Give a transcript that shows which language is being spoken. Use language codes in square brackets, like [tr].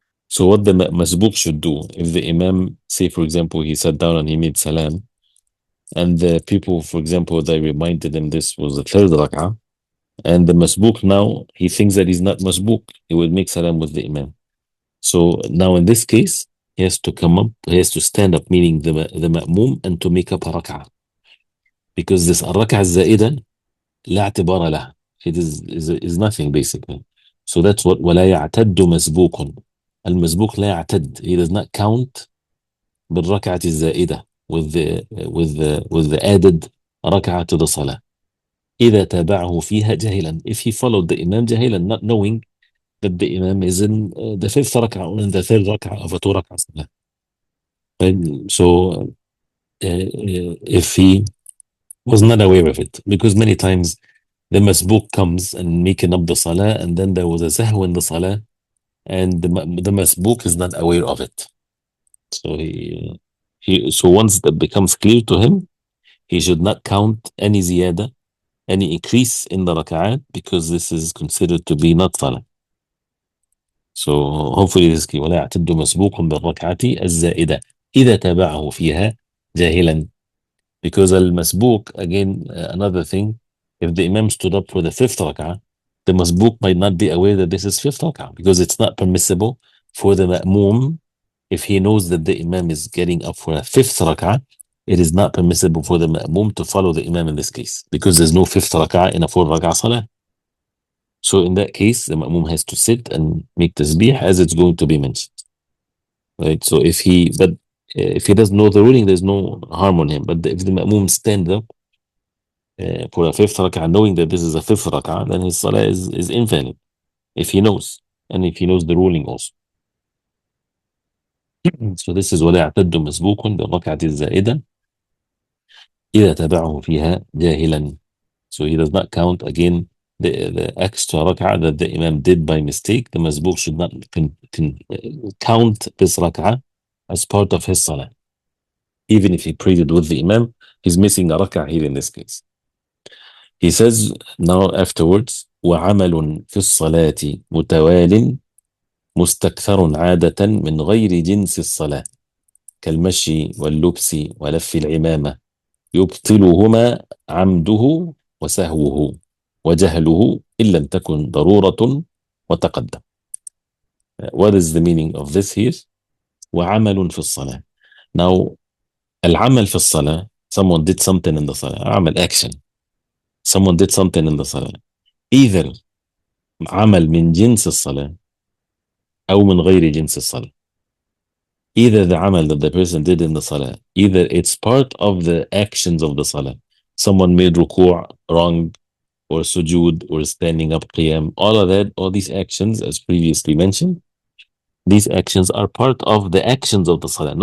[en] So what the masbuq should do, if the imam, say for example, he sat down and he made salam, and the people, for example, they reminded him this was the third rak'ah, and the masbuq now, he thinks that he's not masbuq, he would make salam with the imam. So now in this case, he has to come up, he has to stand up, meaning the ma'mum, and to make up a rak'ah. Because this [ar] الركعة الزائدة لا اعتبار لها. [en] It is nothing basically. So that's what [ar] ولا يعتد مسبوق. المسبوق لا يعتد. [en] He does not count [ar] بالركعة الزائدة [en] with the added ركعة to the صلاة. [ar] إذا تابعه فيها جاهلا. [en] If he followed the Imam [ar] جاهلا, [en] not knowing that the Imam is in the fifth rak'ah or in the third rak'ah of a two rak'ah salah. And so if he was not aware of it, because many times the masbook comes and making up the salah, and then there was a sahw in the salah, and the masbook is not aware of it. So so once that becomes clear to him, he should not count any ziyada, any increase in the rak'at, because this is considered to be not salah. So hopefully this key. [ar] ولا يعتد مسبوق بالركعة الزائدة إذا تابعه فيها جاهلا. [en] Because al-masbuk, again, another thing, if the imam stood up for the fifth rak'ah, the masbuk might not be aware that this is fifth rak'ah, because it's not permissible for the ma'mum, if he knows that the imam is getting up for a fifth rak'ah, it is not permissible for the ma'mum to follow the imam in this case, because there's no fifth rak'ah in a four rak'ah salah. So in that case, the ma'mum has to sit and make tasbih as it's going to be mentioned. Right? So if he doesn't know the ruling, there's no harm on him. But if the ma'mum stand up for a fifth rak'ah, knowing that this is a fifth rak'ah, then his salah is invalid, if he knows, and if he knows the ruling also. So this is [ar] ولا يعتد مسبوق بالركعة الزائدة إذا تبعه فيها جاهلا. [en] So he does not count again the extra rak'ah that the imam did by mistake. The masbuk should not count this rak'ah as part of his salah. Even if he prayed it with the imam, he's missing a rak'ah here in this case. He says now afterwards, [ar] وعمل في الصلاة متوال مستكثر عادة من غير جنس الصلاة كالمشي واللبس ولف العمامة يبطلهما عمده وسهوه وجهله إن لم تكن ضرورة وتقدم. [en] What is the meaning of this here? [ar] وعمل في الصلاة. [en] Now, [ar] العمل في الصلاة, [en] someone did something in the salah. عمل action. Someone did something in the salah. [ar] Either عمل من جنس الصلاة أو من غير جنس الصلاة. [en] Either the amal that the person did in the salah, either it's part of the actions of the salah. Someone made ruku' wrong, or sujood, or standing up qiyam, all of that, all these actions, as previously mentioned, these actions are part of the actions of the salah.